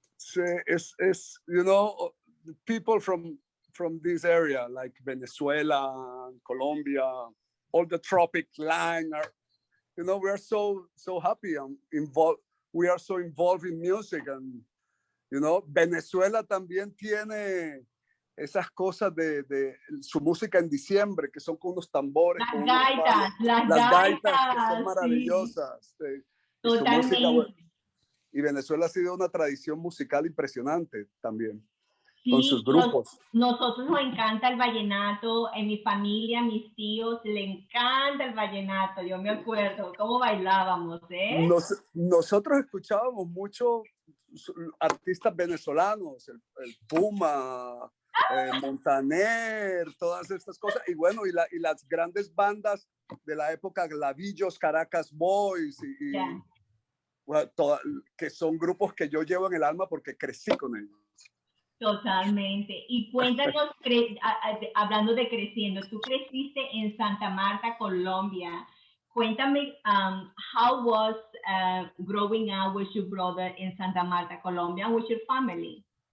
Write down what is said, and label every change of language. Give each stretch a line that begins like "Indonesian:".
English: It's people from this area like Venezuela, Colombia, all the tropic line are, we are so happy and involved. We are so involved in music, and
Spanish: Venezuela también tiene esas cosas de su música en diciembre, que son con unos tambores, las gaitas que son maravillosas. Sí. Y su música, y Venezuela ha sido una tradición musical impresionante también, sí, con sus grupos. Nosotros nos encanta el vallenato, en mi familia, mis tíos, le encanta el vallenato, yo me acuerdo cómo bailábamos, ¿eh? Nosotros escuchábamos mucho artistas venezolanos, el Puma, Montaner, todas estas cosas, y bueno, y las grandes bandas de la época, Glavillos, Caracas Boys, bueno, que son grupos que yo llevo en el alma porque crecí con ellos. Totalmente. Y cuéntanos, hablando de creciendo, tú creciste en Santa Marta, Colombia. Cuéntame,
English: how was growing up with your brother in Santa Marta, Colombia, and with your family?